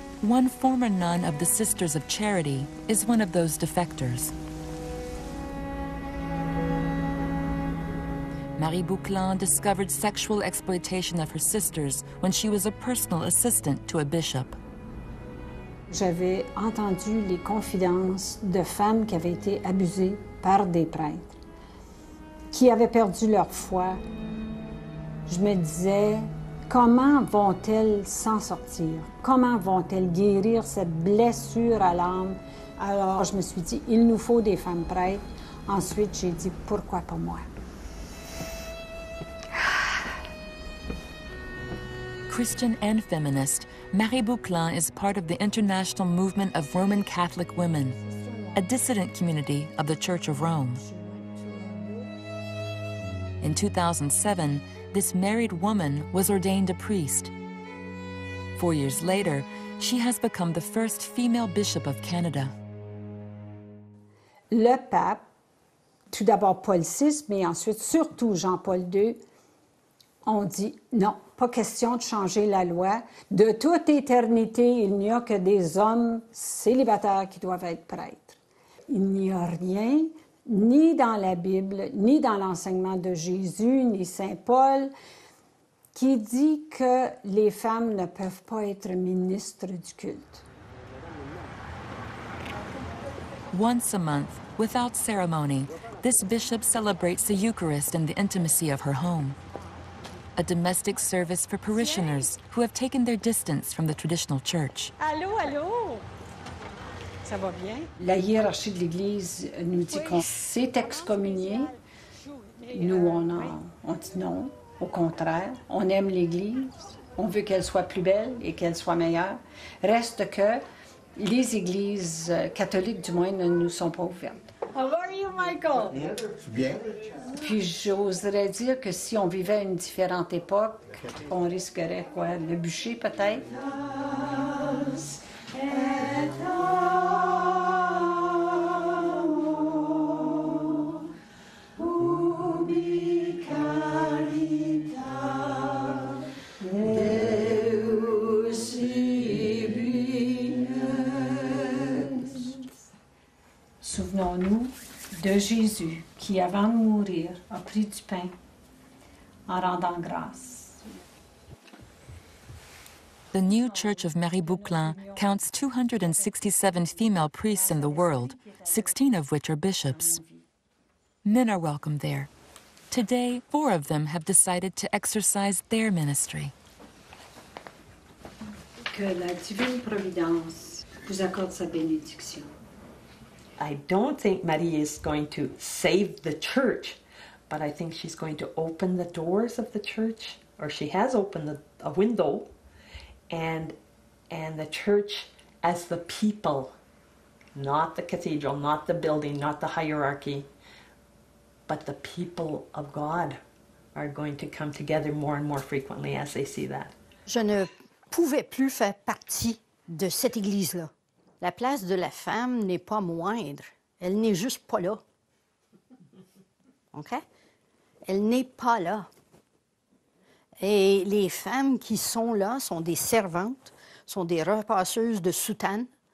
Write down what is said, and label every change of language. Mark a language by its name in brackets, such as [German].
[English] One former nun of the Sisters of Charity is one of those defectors. Marie Bouclan discovered sexual exploitation of her sisters when she was a personal assistant to a bishop. [French] J'avais entendu les confidences de femmes qui avaient été abusées par des prêtres, qui avaient perdu leur foi. Je me disais, comment vont-elles s'en sortir? Comment vont-elles guérir cette blessure à l'âme? Alors je me suis dit, il nous faut des femmes prêtres. Ensuite, j'ai dit, pourquoi pas moi? [English] Christian and feminist, Marie Bouclan is part of the International Movement of Roman Catholic Women, a dissident community of the Church of Rome. In 2007, this married woman was ordained a priest. 4 years later, she has become the first female bishop of Canada. [French] Le pape, tout d'abord Paul VI, mais ensuite surtout Jean-Paul II, ont dit non, pas question de changer la loi. De toute éternité, il n'y a que des hommes célibataires qui doivent être prêtres. Il n'y a rien, ni dans la Bible, ni dans l'enseignement de Jésus, ni Saint Paul, qui dit que les femmes ne peuvent pas être ministres du culte. [English] Once a month, without ceremony, this bishop celebrates the Eucharist in the intimacy of her home. A domestic service for parishioners who have taken their distance from the traditional church. [French] Allô, allô? Ça va bien? La hiérarchie de l'Église nous dit qu'on s'est excommunié. Nous, on dit non. Au contraire, on aime l'Église. On veut qu'elle soit plus belle et qu'elle soit meilleure. Reste que les églises catholiques, du moins, ne nous sont pas ouvertes. [English] How are you, Michael? [French] Bien. Puis j'oserais dire que si on vivait à une différente époque, on risquerait quoi? Le bûcher, peut-être? Souvenons-nous de Jésus qui, avant de mourir, a pris du pain en rendant grâce. [English] The new Church of Marie Bouclan counts 267 female priests in the world, 16 of which are bishops. Men are welcome there. Today, 4 of them have decided to exercise their ministry. [French] Que la divine providence vous accorde sa bénédiction. [English] I don't think Marie is going to save the church, but I think she's going to open the doors of the church, or she has opened a window, and the church as the people, not the cathedral, not the building, not the hierarchy, but the people of God are going to come together more and more frequently as they see that. [French] Je ne pouvais plus faire partie de cette église-là. La place de la femme n'est pas moindre. Elle n'est juste pas là. OK? Elle n'est pas là. Et les femmes qui sont là sont des servantes, sont des repasseuses de soutane.